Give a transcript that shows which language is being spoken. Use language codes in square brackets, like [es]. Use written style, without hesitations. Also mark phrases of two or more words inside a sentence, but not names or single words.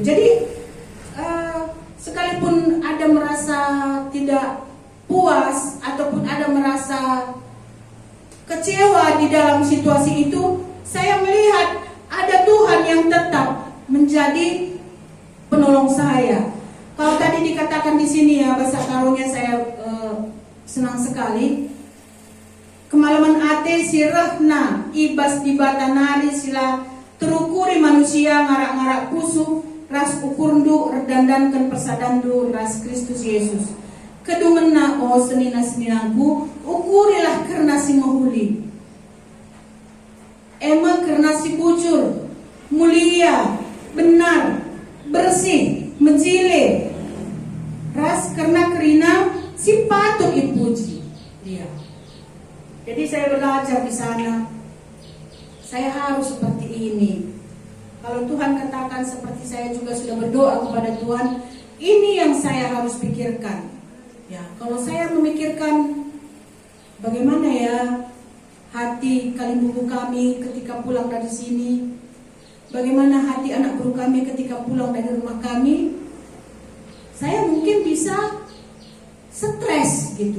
[id] Jadi sekalipun ada merasa tidak puas ataupun ada merasa kecewa di dalam situasi itu, saya melihat ada Tuhan yang tetap menjadi penolong saya. Kalau tadi dikatakan di sini ya, bahasa Karunya saya senang sekali. [btx] Kemalaman ate sirahna ibas di batanari sila terukuri manusia ngarak-ngarak kusu ras ukurndu redandankan persadandu ras Kristus Yesus. Kedungena o senina-seninaku ukurilah karena si mahuli. Emang karena si bujur, [id] mulia, benar, bersih, [btx] menjile. Ras karena kerina si [id] patut dipuji. Iya. Jadi saya belajar di sana. saya harus seperti ini. Kalau Tuhan katakan seperti saya juga sudah berdoa kepada Tuhan, ini yang saya harus pikirkan. Ya, kalau saya memikirkan bagaimana ya hati Kalibubu kami ketika pulang dari sini, bagaimana hati anak buruh kami ketika pulang dari rumah kami, saya mungkin bisa stres gitu.